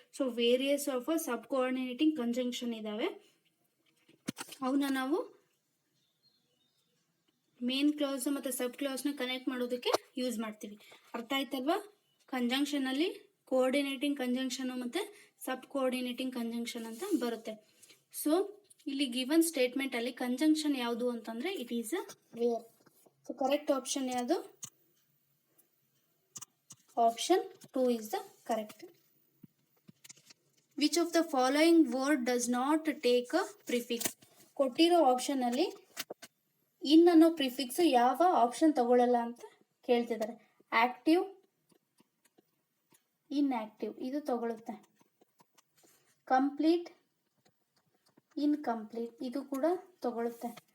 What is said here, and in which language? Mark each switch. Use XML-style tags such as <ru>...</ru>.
<kn>So various of sub coordinating conjunction ಇದಾವೆ. ಅವನ್ನ ನಾವು ಮೇನ್ ಕ್ಲಾಸ್ ಮತ್ತು ಸಬ್ ಕ್ಲಾಸ್ನ ಕನೆಕ್ಟ್ ಮಾಡೋದಕ್ಕೆ ಯೂಸ್ ಮಾಡ್ತೀವಿ. ಅರ್ಥ ಆಯ್ತಲ್ವಾ? ಕಂಜಂಕ್ಷನಲ್ಲಿ ಕೋಆರ್ಡಿನೇಟಿಂಗ್ ಕಂಜಂಕ್ಷನ್ ಮತ್ತು ಸಬ್ ಕೋಆರ್ಡಿನೇಟಿಂಗ್ ಕಂಜಂಕ್ಷನ್ ಅಂತ ಬರುತ್ತೆ. ಸೊ ಇಲ್ಲಿ</kn> <en>Given statement ಅಲ್ಲಿ conjunction ಯಾವುದು ಅಂತಂದ್ರೆ it is a where. So correct option ಯಾವುದು? Option 2 is the correct. Which of the following word does not take a prefix?</en> <kn>ಕೊಟ್ಟಿರೋ ಆಪ್ಷನ್ ಅಲ್ಲಿ ಇನ್ ಅನ್ನೋ ಪ್ರಿಫಿಕ್ಸ್ ಯಾವ ಆಪ್ಷನ್ ತಗೊಳ್ಳಲ್ಲ ಅಂತ ಕೇಳ್ತಿದ್ದಾರೆ.</kn> <en>active, inactive</en> <kn>ಇದು ತಗೊಳುತ್ತೆ.</kn> <en>complete, incomplete</en> <kn>ಇದು ಕೂಡ ತಗೊಳುತ್ತೆ.</kn>